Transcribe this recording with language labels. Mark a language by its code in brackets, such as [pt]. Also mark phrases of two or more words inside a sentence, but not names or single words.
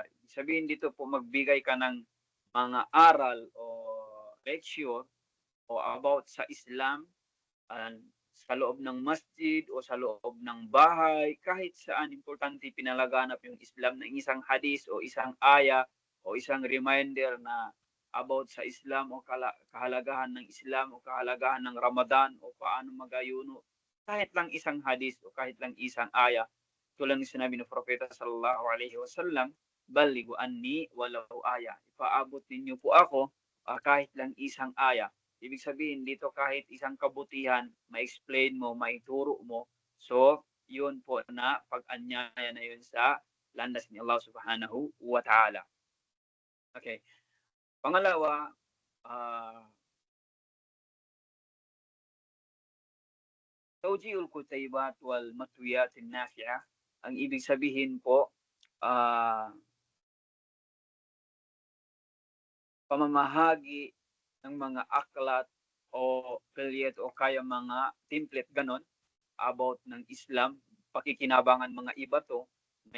[tl] Sabihin dito po magbigay ka ng mga aral o lecture o about sa Islam sa loob ng masjid o sa loob ng bahay, kahit saan importante pinalaganap yung Islam ng isang hadis o isang aya o isang reminder na about sa Islam o kahalagahan ng Islam o kahalagahan ng Ramadan o paano magayuno. Kahit lang isang hadis o kahit lang isang aya, tulad ng sinabi ng Propeta [ar] صلى الله عليه وسلم, بلغوا عني ولو آية. [tl] Ipaabot ninyo po ako kahit lang isang aya. Ibig sabihin dito kahit isang kabutihan, ma-explain mo, maituro mo. So, yun po na pag-anyaya na yun sa landas ni Allah [ar] سبحانه وتعالى. [tl] Okay. [ar] Pangalawa, توزيع الكتيبات والمطويات النافعة. [tl] Ang ibig sabihin po, pamamahagi ng mga aklat o pilyet o kaya mga template ganon about ng Islam, pakikinabangan mga iba to, may